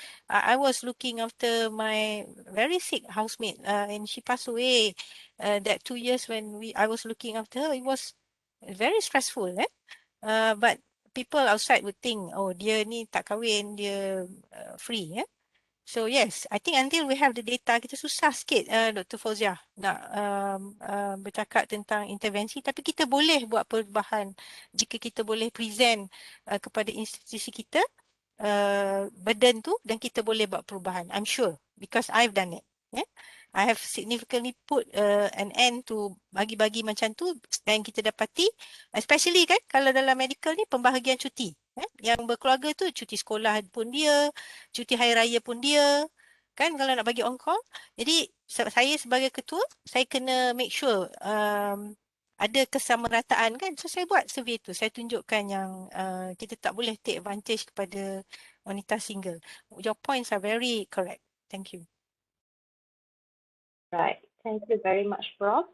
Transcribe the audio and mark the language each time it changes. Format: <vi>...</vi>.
<en>I was looking after my very sick housemate, and she passed away. That 2 years when I was looking after her, it was very stressful. But people outside would think, oh</en> <ms>dia ni tak kahwin, dia free.</ms> <en>So yes, I think until we have the data,</en> <ms>kita susah sikit</ms> <en>Dr.</en> <ms>Fauzia nak bercakap tentang intervensi, tapi kita boleh buat perubahan jika kita boleh present kepada institusi kita burden tu, dan kita boleh buat perubahan.</ms> <en>I'm sure because I've done it. I have significantly put an end to</en> <ms>bagi-bagi macam tu, dan kita dapati, especially kan kalau dalam medical ni pembahagian cuti. Yang berkeluarga tu cuti sekolah pun dia, cuti hari raya pun dia, kan kalau nak bagi on call. Jadi saya sebagai ketua, saya kena make sure ada kesamarataan kan. So saya buat survey tu, saya tunjukkan yang kita tak boleh take advantage kepada wanita single.</ms> <en>Your points are very correct. Thank you. Right. Thank you very much, Prof.</en>